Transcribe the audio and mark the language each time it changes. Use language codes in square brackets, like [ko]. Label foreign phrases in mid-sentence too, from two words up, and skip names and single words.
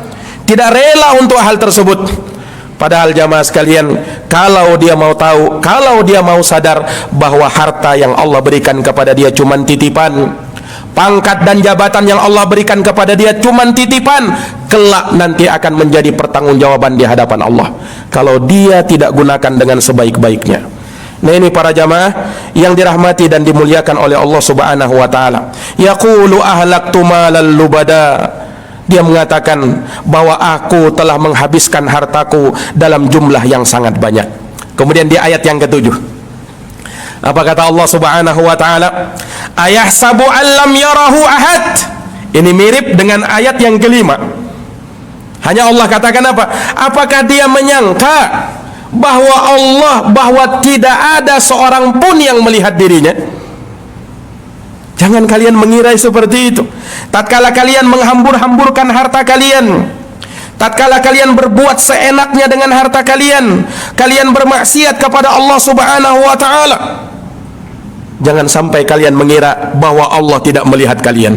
[id] Tidak rela untuk hal tersebut. Padahal jamaah sekalian, kalau dia mau tahu, kalau dia mau sadar bahwa harta yang Allah berikan kepada dia cuma titipan, pangkat dan jabatan yang Allah berikan kepada dia cuma titipan, kelak nanti akan menjadi pertanggungjawaban di hadapan Allah kalau dia tidak gunakan dengan sebaik-baiknya. Nah, ini para jamaah yang dirahmati dan dimuliakan oleh Allah [ar] سبحانه وتعالى. يقول أهلكت مالا لبدا, [id] dia mengatakan bahwa aku telah menghabiskan hartaku dalam jumlah yang sangat banyak. Kemudian di ayat yang ke-7, apa kata Allah [ar] سبحانه وتعالى? أيحسب أن لم يره أحد. [id] Ini mirip dengan ayat yang kelima. Hanya Allah katakan apa? Apakah dia menyangka bahwa tidak ada seorang pun yang melihat dirinya? Jangan kalian mengira seperti itu. Tatkala kalian menghambur-hamburkan harta kalian, tatkala kalian berbuat seenaknya dengan harta kalian, kalian bermaksiat kepada Allah [ar] سبحانه وتعالى, [id] jangan sampai kalian mengira bahwa Allah tidak melihat kalian.